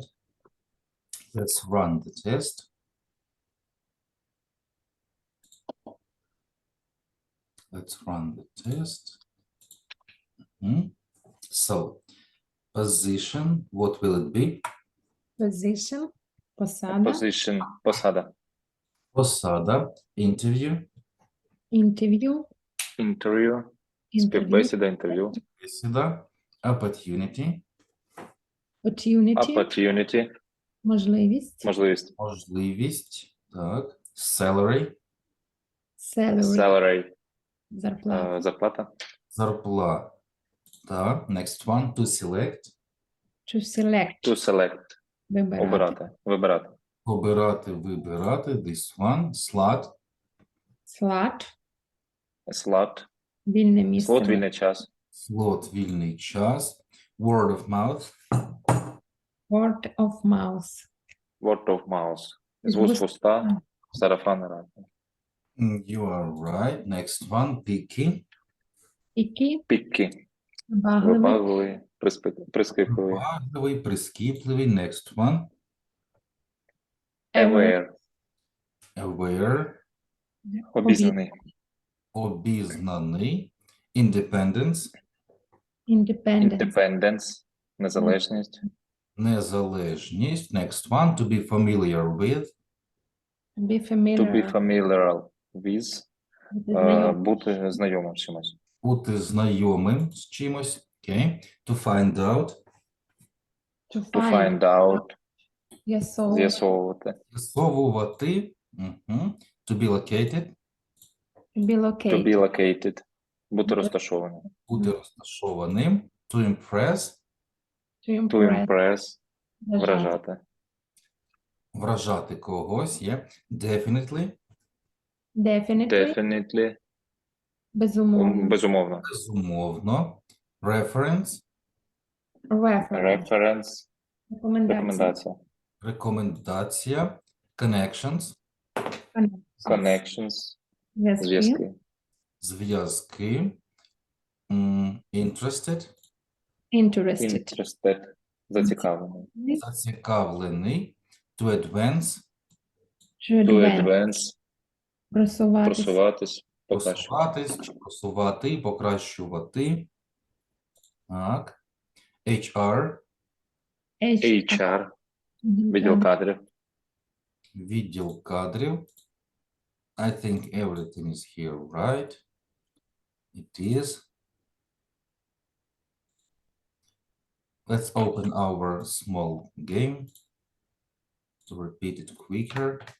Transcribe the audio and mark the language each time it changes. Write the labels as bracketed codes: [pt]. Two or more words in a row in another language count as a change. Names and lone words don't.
[en] Let's run the test. Let's run the test. So, position, what will it be? Position, [uk] посада, [en] Position, посада. [uk] Посада, [en] interview, interview, Interview, interview, [uk] співбесіда, інтерв'ю. бесіда, [en] opportunity, opportunity, Opportunity, [uk] можливість, можливість. можливість, так, [en] salary, salary, Salary, [uk] зарплата, зарплата. зарплата. [en] Next one, to select, to select, To select, [uk] вибирати, обирати, вибирати. обирати, вибирати, [en] this one, slot, slot, Slot, [uk] вільне місце, слот, вільний час. slot, вільний час, [en] word of mouth, word of mouth, Word of mouth. [uk] З З вуст в вуст- уста, сарафанне радіо. [en] You are right. Next one, picky, [uk] які Піккі, вибагливий, вибагливий, прискіпливий. вибагливий, прискіпливий. [en] Next one, Aware, aware, [uk] обізнаний. обізнаний, [en] independence, independent, Independence, [uk] незалежність. незалежність. [en] Next one, to be familiar with, be To familiar, be familiar with, [uk] бути знайомим, бути знайомим з чимось. бути знайомим з чимось. [en] Okay. To find out, to To find out, [uk] з'ясовувати. з'ясовувати. [en] To be located, to be To located, be located, [uk] бути розташованим. бути розташованим. [en] To impress, to To impress, impress, [uk] вражати, вражати. вражати когось. [en] Definitely, definitely, Definitely, [uk] безумовно, безумовно. безумовно. [en] Reference, reference, Reference, [uk] рекомендація, рекомендація. рекомендація. [en] Connections, Connections, [uk] зв'язки, зв'язки. зв'язки. [en] Interested, interested, Interested, [uk] зацікавлений. зацікавлений. [en] To advance, to To advance, advance, [uk] просуватися, просуватись, покращувати. просуватись, чи просувати, покращувати. Так. HR, HR, відділ кадрів. відділ кадрів. [en] I think everything is here, right? It is. Let's open our small game to repeat it quicker.